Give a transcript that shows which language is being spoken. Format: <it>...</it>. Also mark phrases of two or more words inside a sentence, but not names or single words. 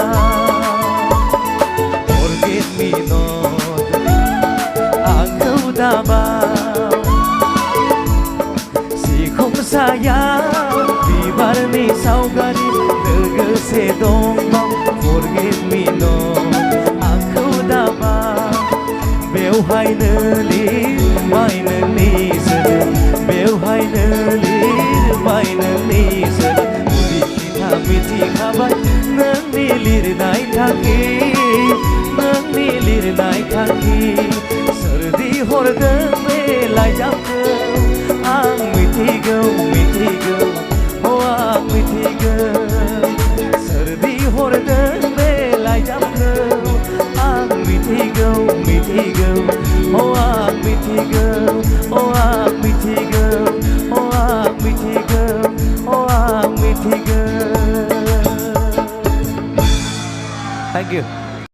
<en>forget me not</en> <brx>aku dabau sikum sayang bibarni saugari legese domba</brx> <en>forget me</en> <brx>not aku dabau Bewhai nelir maine niser Bewhai nelir maine niser Udi kita miti khabai Nang nilir nai thangki Nang nilir nai thangki Serdi hordeng belai jamkau Ang mitigau mitigau Oh ang mitigau Serdi hordeng belai jamkau Ang mitigau mitigau Oh ang mitigau Oh ang mitigau Oh ang mitigau Oh ang mitigau</brx> <en>Thank you.</en>